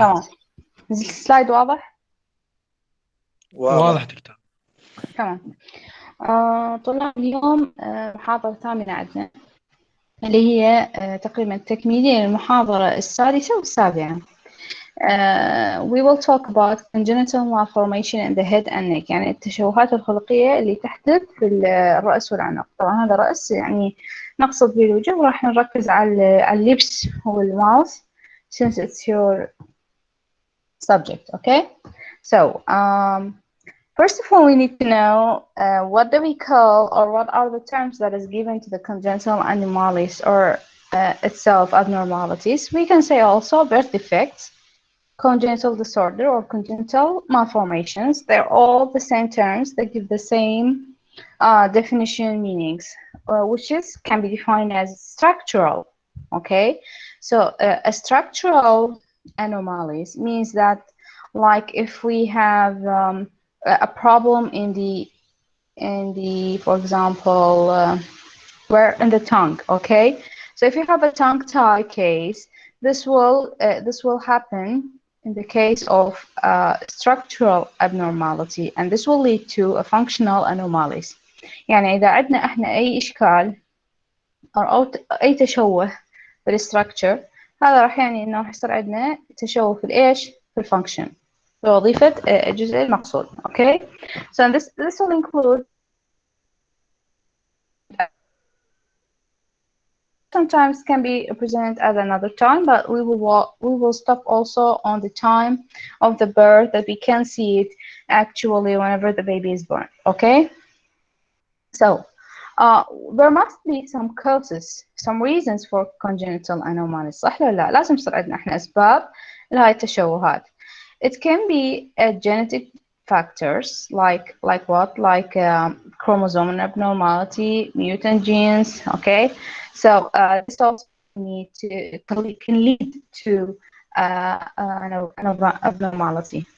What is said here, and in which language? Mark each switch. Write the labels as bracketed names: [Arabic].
[Arabic] تمام. السلايد واضح؟ واضح دكتور. تمام. طلاب اليوم محاضرة ثامنة عندنا، اللي هي تقريبا تكميلية للمحاضرة السادسة والسابعة. [English] We will talk about congenital malformation in the head and neck، [Arabic] يعني التشوهات الخلقية اللي تحدث في الرأس والعنق. طبعا هذا رأس يعني نقصد به الوجه، وراح نركز على اللبس والماوث [English] since it's your subject. Okay, so first of all we need to know what do we call, or what are the terms that is given to the congenital anomalies, or itself abnormalities. We can say also birth defects, congenital disorder, or congenital malformations. They're all the same terms. They give the same definition meanings, which can be defined as structural. Okay, so a structural anomalies means that, like, if we have a problem in the for example where in the tongue. Okay, so if you have a tongue tie case, this will happen in the case of structural abnormality, and this will lead to a functional anomalies. [Arabic] يعني إذا عندنا إحنا أي إشكال أو أي تشوه في الستراكشر، هذا راح يعني إنه راح يصير عندنا تشوه في الإيش؟ في الفانكشن، في وظيفة الجزء المقصود. [English] Okay, so this will include sometimes can be presented at another time, but we will stop also on the time of the birth, that we can see it actually whenever the baby is born. Okay, so there must be some causes, some reasons for congenital anomalies. [Arabic] صح ولا لا؟ لازم يصير عندنا احنا اسباب لهاي التشوهات. [English] It can be genetic factors like what? Like chromosome abnormality, mutant genes. Okay, so this also can lead to an abnormality.